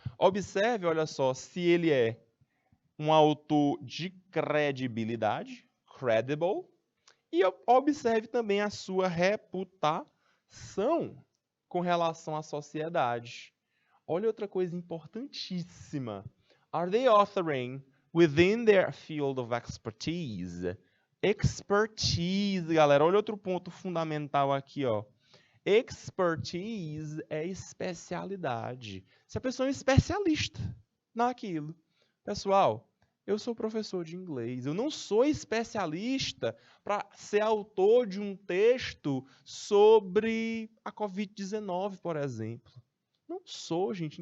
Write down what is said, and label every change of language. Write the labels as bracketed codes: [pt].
[pt] Observe, olha só, se ele é um autor de credibilidade, credible, e observe também a sua reputação com relação à sociedade. Olha outra coisa importantíssima. [en] Are they authoring within their field of expertise? [pt] Expertise, galera. Olha outro ponto fundamental aqui, ó. Expertise é especialidade. Se a pessoa é um especialista naquilo. Pessoal, eu sou professor de inglês. Eu não sou especialista para ser autor de um texto sobre a Covid-19, por exemplo. Não sou, gente.